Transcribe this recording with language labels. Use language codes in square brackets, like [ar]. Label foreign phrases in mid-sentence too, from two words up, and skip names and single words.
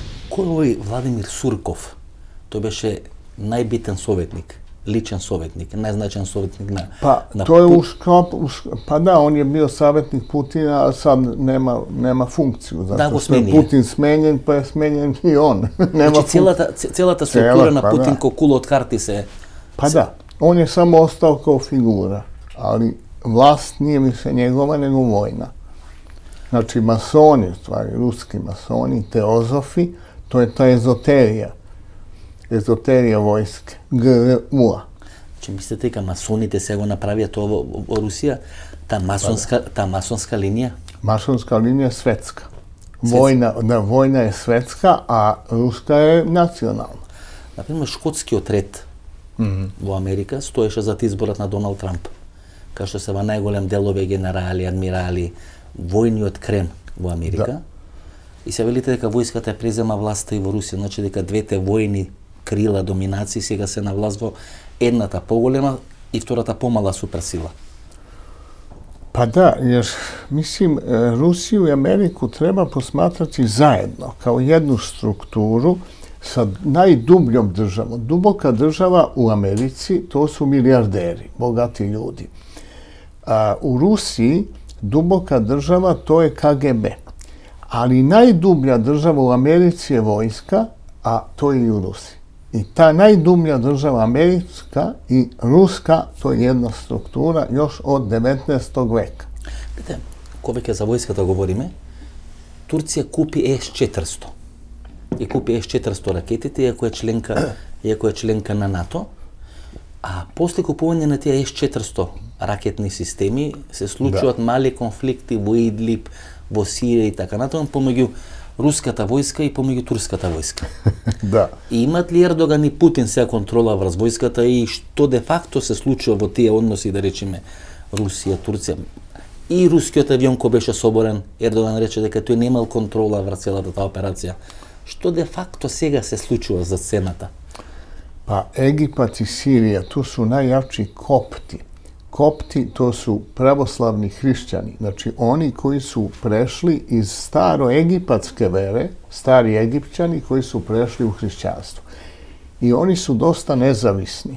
[mk] Кој е овој Владимир Сурков? Тој беше најбитен советник, личен советник, најзначен советник на [sr] to je pa da, on je bio savjetnik Putina, a sad nema funkciju. [mk] Да, го [sr] Zato što je [mk] смени. [sr] Putin smenjen, pa je smenjen i on. Nema [mk] Значи целата структура на Путин [sr] da. [mk] ко кула од карти се... [sr] Pa da, on je samo ostao kao figura, ali vlast nije više njegova nego vojna. Znači, masoni, u stvari, ruski masoni, teozofi, to je ta ezoterija vojske, GRU-a. [mk] Значи мислите дека масоните се го направија тоа во Русија, та масонска линија? [sr] Masonska linija je svetska. Vojna je svetska, a ruska je nacionalna. [mk] Например, шкотскиот ред во Америка стоеше зад изборот на Доналд Трамп. Кај што се во најголем делове генерали, адмирали, војниот крем во Америка. Да. И се велите дека војската презема власта и во Русија, значи дека двете војни крила доминации сега се на власт во едната поголема и втората помала суперсила. [sr] Pa da, jer mislim, Rusiju i Ameriku treba posmatrati zajedno, kao jednu strukturu sa najdubljom državom. Duboka država u Americi, to su milijarderi, bogati ljudi. A u Rusiji duboka država, to je KGB. Ali najdublja država u Americi je vojska, a to je i u Rusiji. I ta najdublja država američka i ruska, to je jedna struktura još od 19. veka. [mk] Видите, кога веќе за војската говориме, Турција купи С-400. И купи С-400 ракетите, иако е членка на НАТО, а после купување на тие С-400 ракетни системи се случуваат мали конфликти во Идлиб, во Сирија и така натаму помеѓу руската војска и помеѓу турската војска. [sr] Da. [mk] И имат ли Ердоган и Путин сега контрола врз војската и што де факто се случува во тие односи, да речеме, Русија, Турција? И рускиот авион кој беше соборен, Ердоган рече дека тој немал контрола врз целата таа операција. Што де факто сега се случува за сцената? [sr] Pa Egipat i Sirija, tu su najjači kopti. Kopti, to su pravoslavni hrišćani, znači oni koji su prešli iz staroegipatske vere, stari Egipćani koji su prešli u hrišćanstvo. I oni su dosta nezavisni.